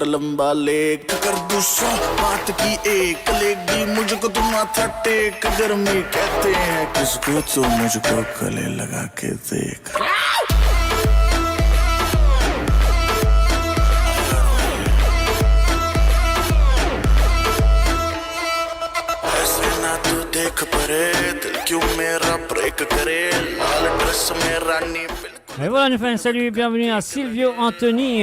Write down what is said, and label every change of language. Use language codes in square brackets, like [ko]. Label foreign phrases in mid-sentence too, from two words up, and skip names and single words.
[hi] लंबा लेख कर दूं 100 बात की एक लेगी मुझको तुम माथा टेक गर्मी कहते हैं किसको तो मुझको गले लगा के देख देख परे दिल क्यों मेरा ब्रेक करे लाल ड्रेस में रानी [fr] Et voilà, nous faisons un salut et bienvenue à Silvio Anthony.